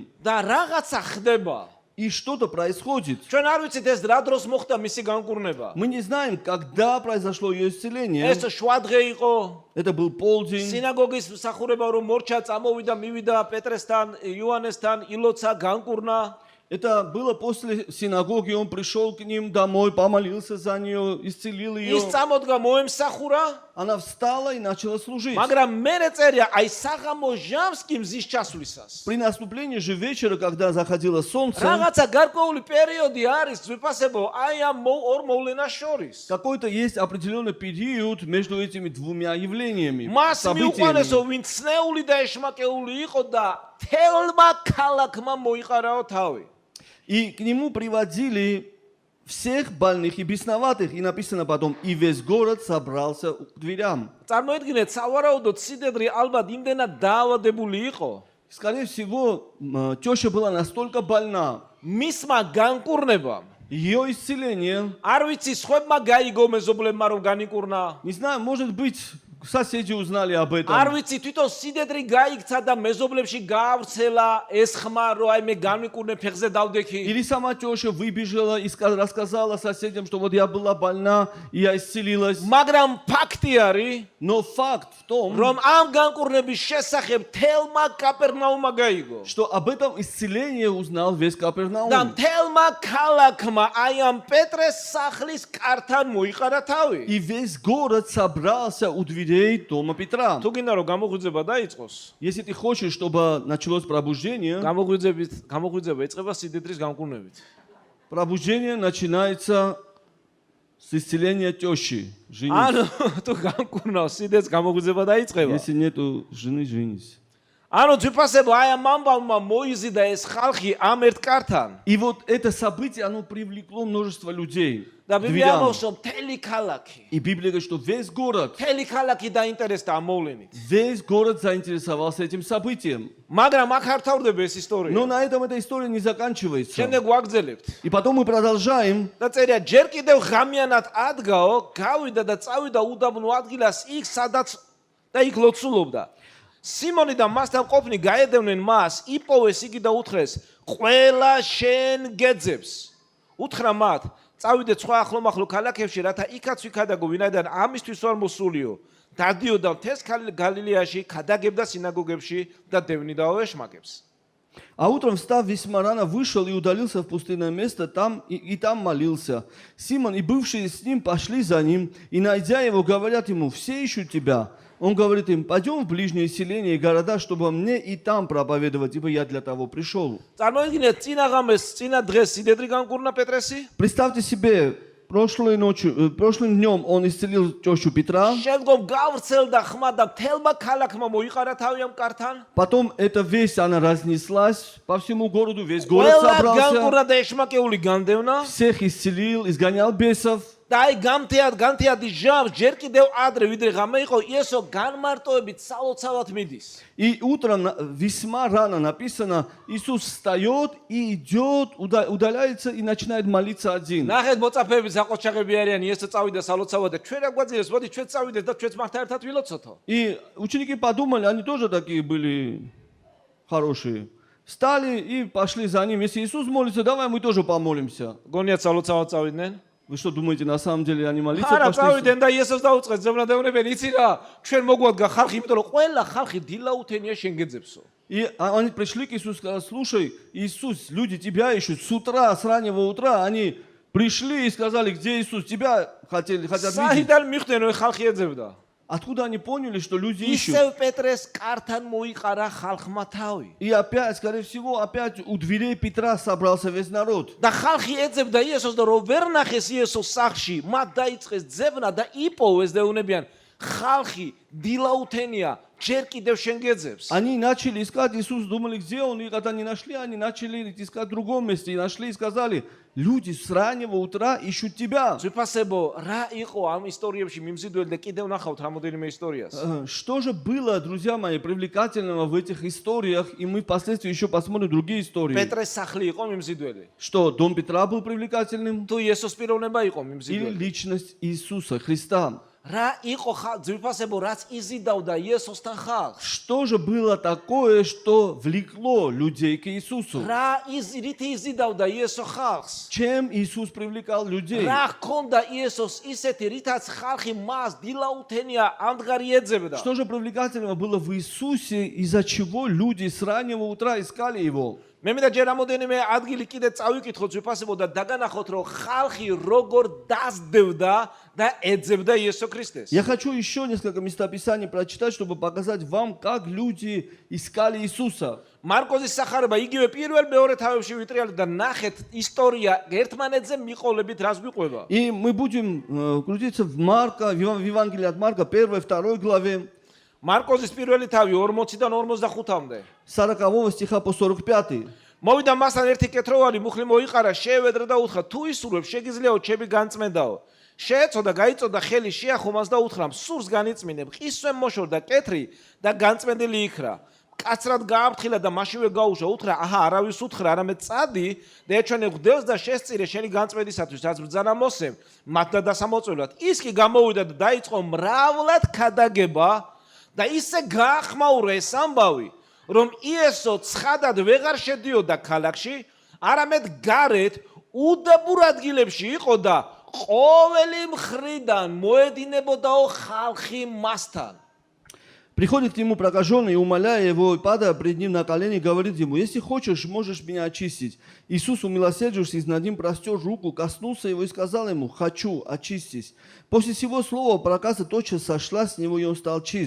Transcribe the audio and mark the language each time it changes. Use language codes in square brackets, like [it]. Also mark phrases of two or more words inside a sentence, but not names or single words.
[ka] და რაღაცა ხდება. [ru] И что-то происходит. [ka] ჩვენ არ ვიცით ეს რა დროს მოხდა მისი განკურნება. [ru] Мы не знаем, когда произошло ее исцеление. [ka] ეს შვადღე იყო. [ru] Это был полдень. [ka] სინაგოგის მსახურება რომ მორჩა, წამოვიდა, მივიდა პეტრესთან, იოანესთან, ილოცა, განკურნა. [ru] Это было после синагоги, он пришел к ним домой, помолился за нее, исцелил ее. [ka] ის წამოდგა, მოემსახურა. [ru] Она встала и начала служить. [ka] მაგრამ მერე წერია, აი საღამო ჟამს კი მზის ჩასვლისას. [ru] При наступлении же вечера, когда заходило солнце, [ka] რაღაცა გარკვეული პერიოდი არის ძვირფასებო, აი ამ ორ მოვლენას შორის. [ru] какой-то есть определенный период между этими двумя явлениями, [ka] მას [ru] событиями. [ka] მიუყვანესო, ვინც ცნეული და ეშმაკეული იყო და თელმა ქალაქმა მოიყარაო თავი. [ru] И к нему приводили всех больных и бесноватых. И написано потом, и весь город собрался к дверям. [ka] წარმოიდგინეთ, სავარაუდოდ სიდედრი ალბათ იმდენად დაავადებული იყო. [ru] Скорее всего, теща была настолько больна, [ka] მისმა განკურნებამ [ru] ее исцеление, [ka] არ ვიცი, სხვებმა გაიგო მეზობლებმა რომ განიკურნა. [ru] не знаю, может быть, соседи узнали об [ka] არ [ru] этом. [ka] ვიცი, თვითონ სიდედრი გაიქცა და მეზობლებში გაავრცელა ეს ხმა, რომ აი მე განიკურნე, ფეხზე დავდექი. [ru] Или сама теща выбежала и рассказала соседям, что вот я была больна, и я исцелилась. [ka] მაგრამ ფაქტი არის, [ru] Но факт в том, [ka] რომ ამ განკურნების შესახებ თელმა კაპერნაუმმა გაიგო. [ru] что об этом исцелении узнал весь [ka] და [ru] Капернаум. [ka] მთელმა ქალაქმა აი ამ პეტრეს სახლის კართან მოიყარა თავი. [ru] И весь город собрался у дверей дома Петра. [ka] თუ გინდა რომ გამოღვიძება დაიწყოს, [ru] Если ты хочешь, чтобы началось пробуждение, [ka] გამოღვიძება იწყება სიდედრის განკურნებით. [ru] пробуждение начинается с исцеления тещи. Женись. [ka] ანუ თუ განკურნავს სიდედს გამოღვიძება დაიწყება. [ru] Если нету жены, женись. [ka] ანუ ძვირფასებო აი ამ ამბავმა მოიზიდა ეს ხალხი ამ ერთ კართან. [ru] И вот это событие, оно привлекло множество людей. [ka] და [ru] к [ka] ბიბლია [ru] дверям. [ka] ამბობს, რომ მთელი ქალაქი, [ru] И Библия говорит, что весь город [ka] დაინტერესდა ამ მოვლენით. [ru] Весь город заинтересовался этим событием. [ka] მაგრამ აქ არ თავდება ეს ისტორია. [ru] Но на этом эта история не заканчивается. [ka] შემდეგ ვაგრძელებთ. [ru] И потом мы продолжаем. [ka] და წერია, ჯერ კიდევ ღამიანად ადგაო, გავიდა და წავიდა უდაბნო ადგილას, იქ სადაც და იქ ლოცულობდა. სიმონი და მასთან ყოფნი გაედევნენ მას, იპოვეს იგი და უთხრეს, ყველა შენ გეძებს. უთხრა მათ, წავიდეთ სხვა ახლომახლო ქალაქებში, რათა იქაც ვიქადაგო, ვინაიდან ამისთვის არ მოსულიო. დადიოდა მთელს გალილეაში, ქადაგებდა სინაგოგებში და დევნიდაო ეშმაკებს. [ru] А утром, встав весьма рано, вышел и удалился в пустынное место, там и там молился. Симон и бывшие с ним пошли за ним, и, найдя его, говорят ему, все ищут тебя. Он говорит им, пойдем в ближние селения и города, чтобы мне и там проповедовать, ибо я для того пришел. [ka] წარმოიდგინეთ, წინა ღამეს, წინა დღეს სიდედრი განკურნა პეტრესი. [ru] Представьте себе, прошлым днем он исцелил тещу Петра, [ka] შემდგომ გავრცელდა ხმა და მთელმა ქალაქმა მოიყარა თავი ამ კართან. [ru] потом эта весть, она разнеслась по всему городу, весь город [ka] ყველა [ru] собрался, [ka] განკურნა და ეშმაკეული განდევნა. [ru] всех исцелил, изгонял бесов. [ka] და აი განთიადი ჟამს ჯერ კიდევ ადრე ვიდრე ღამე იყო იესო განმარტოებით სალოცავად მიდის. [ru] И утром весьма рано написано, Иисус встает и идет, удаляется и начинает молиться один. [ka] ნახეთ მოწაფეები საყოჩაღები არიან იესო წავიდა სალოცავად და ჩვენ რა გვაძლევს მოდი ჩვენ წავიდეთ და ჩვენც მართა ერთად ვილოცოთო. [ru] И ученики подумали, они тоже такие были хорошие. Встали и пошли за ним. Если Иисус молится, давай мы тоже помолимся. [ka] გონიათ სალოცავად წავიდნენ? [ru] Вы что думаете, на самом деле они молиться [ka] არა [ru] пошли? [ka] წავიდნენ და იესოს დაუწყეს ზემნადევნებენ იცი რა ჩვენ მოგვადგა ხალხი იმიტომ რომ ყველა ხალხი დილაუთენია შენგეძებსო. [ru] И они пришли к Иисусу и сказали, слушай, Иисус, люди тебя ищут с утра, с раннего утра. Они пришли и сказали, где Иисус, тебя хотят видеть. [ka] საიდან მიხვდნენ რომ ხალხი ეძებდა? [ru] Откуда они поняли, что люди ищут? [ka] ისევ პეტრეს კართან მოიყარა ხალხმა თავი. [ru] И опять, скорее всего, опять у дверей Петра собрался весь народ. [ka] და ხალხი ეძებდა იესოს და რომ ვერ ნახეს იესოს სახლში, მათ დაიწყეს ძებნა და იპოვეს δεუნებიან. ხალხი დილაუთენია ჯერ კიდევ შენგეძებს. [ru] Они начали искать Иисуса, думали, где он, и когда не нашли, они начали искать в другом месте. И нашли и сказали, люди с раннего утра ищут тебя. [ka] ძვირფასებო, რა იყო ამ ისტორიებში მიმზიდველი და კიდევ ნახავთ რამოდენიმე ისტორიას. [ru] Что же было, друзья мои, привлекательного в этих историях, и мы впоследствии еще посмотрим другие истории. [ka] პეტრეს სახლი იყო მიმზიდველი. [ru] Что, дом Петра был привлекательным? [ka] თუ იესოს პიროვნება იყო [ru] Или [ka] მიმზიდველი. [ru] личность Иисуса Христа? [ka] რა იყო ძვირფასებო, რაც იზიდავდა იესოსთან ხალხს? [ru] Что же было такое, что влекло людей к Иисусу? [ka] რით იზიდავდა იესო ხალხს? [ru] Чем Иисус привлекал людей? [ka] რა ჰქონდა იესოს ისეთი, რითაც ხალხი მას დილაუთენია ამდღარი ეძებდა? [ru] Что же привлекательного было в Иисусе, из-за чего люди с раннего утра искали Его? [ka] მე მინდა ჯერ რამოდენიმე ადგილი კიდე წავიკითხოთ ძვირფასებო და დაგანახოთ, რომ ხალხი როგორ დასდევდა და ეძებდა იესო ქრისტეს. [ru] Я хочу еще несколько местописаний прочитать, чтобы показать вам, как люди искали Иисуса. [ka] მარკოზის სახარება იგივე პირველ მეორე თავებში ვიტრიალეთ და ნახეთ ისტორია ერთმანეთზე მიყოლებით რას გვიყვება. [ru] И мы будем крутиться в Марка, в Евангелии от Марка, 1-2 главе, [ka] მარკოზის პირველი თავი 40-დან 45-მდე. [ru] 40 стиха по 45. [ka] მოვიდა მასთან ერთი კეთროვანი მუხლი მოიყარა, შეევედრა და უთხრა, თუ ისურვებ, შეგიძლიაო ჩემი განწმენდაო. შეეწოდა, გაიწოდა ხელი, შეახომას და უთხრა, სურს განიწმინებ, ყისვე მოშორდა კეთრი და განწმენდილი იქრა. კაცრად გააფრთხილა და მაშინვე გაუშვა, უთხრა, აჰა, არავის უთხრა, არამედ წადი და ეჩვენე ღვთელს და შესწირე შენი განწმენდისათვის, რაც ბრძანა მოსემ, მათ და დასამოწველად. ის კი გამოვიდა და დაიწყო მრავლად ქადაგება და ისე გაახმაურა ეს ამბავი, რომ იესო ცხადად ვეღარ შედიოდა ქალაქში, არამედ გარეთ უდაბურ ადგილებში იყო და ყოველი მხრიდან მოედინებოდაო ხალხი მასთან. [ru] Приходит к нему прокаженный и, умоляя его, падая пред ним на колени, говорит ему, если хочешь, можешь меня очистить. Иисус, умилосердившись над ним, простер руку, коснулся его и сказал ему, хочу, очистись. После сего слова проказа тотчас сошла с него, и он стал чист.